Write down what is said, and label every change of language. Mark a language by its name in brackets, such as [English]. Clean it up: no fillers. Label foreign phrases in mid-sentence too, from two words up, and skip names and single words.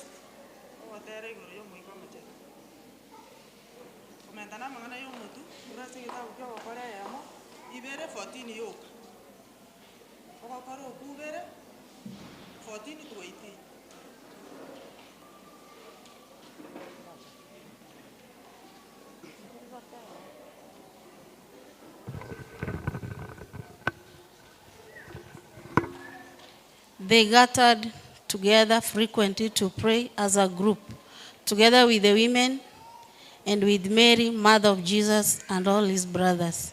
[Gusii] Owatere igoro yo mwiko mate. Komendana mangana yo mutu. Urasi kitabu kyo gokora yamo. Ibere 14 yoka. Ogokora okubere 14 to 18. [English] They gathered together frequently to pray as a group, together with the women and with Mary, mother of Jesus, and all his brothers.